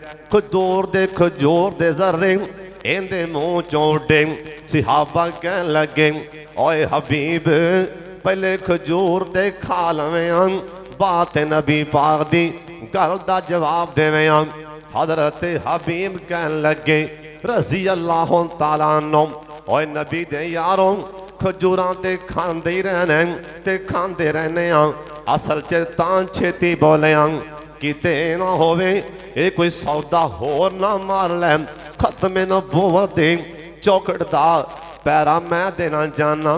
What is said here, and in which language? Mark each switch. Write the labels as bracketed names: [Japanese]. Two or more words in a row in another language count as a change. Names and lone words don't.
[Punjabi] کھجور دے ذرے ایہدے مونہہ چوں اڈے. صحابہ کہن لگے اوئے حبیب پہلے کھجور تے کھا لویں، بات نبی پاک دی گل دا جواب دیویں. حضرت حبیب کہن لگے [Arabic] رضي الله تعالى عنه [Punjabi] اوئے نبی دے یارو کھجوراں تے کھاندے ہی رہنے تے کھاندے رہنے. اصل چ تاں چھیتی بولے کتے نہ ہووے یہ کوئی سودا ہور نہ مار لے. ختم نبوت دے چوکھٹ دا پہرہ میں دینا چاہنا.